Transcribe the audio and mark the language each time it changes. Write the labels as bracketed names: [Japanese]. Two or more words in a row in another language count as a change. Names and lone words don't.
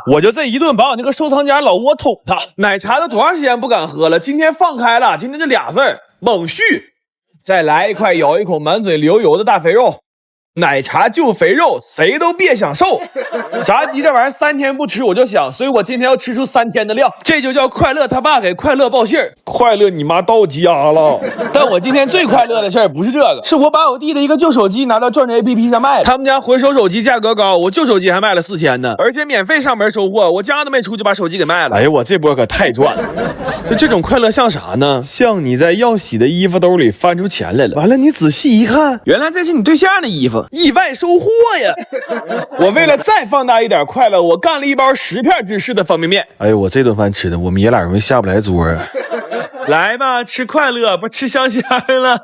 [Chinese] 我就這一頓把我那個收藏家老窩捅他。奶茶都多長時間不敢喝了，今天放開了。今天就俩字兒，猛續。再來一塊，咬一口，滿嘴流油的大肥肉。奶茶就肥肉，誰都別想瘦。炸雞這玩意兒3天不吃我就想，所以我今天要吃出3天的量。這就叫快樂他爸給快樂報信兒，快樂你媽到家了。但我今天最快樂的事兒不是這個，是我把我弟的一個舊手機拿到轉轉 APP 上賣了。他們家回收手機價格高，我舊手機還賣了4000呢，而且免費上門收貨，我家都沒出就把手機給賣了。哎呦，我這波可太賺了。就這種快樂像啥呢？像你在要洗的衣服兜裡翻出錢來了，完了你仔細一看，原來這是你對象的衣服，意外收穫呀！我為了再放大一點快樂，我幹了一包10片芝士的方便面。哎呦，我这頓飯吃的，我们爷倆容易下不來桌啊！來吧，吃快樂，不吃香香了。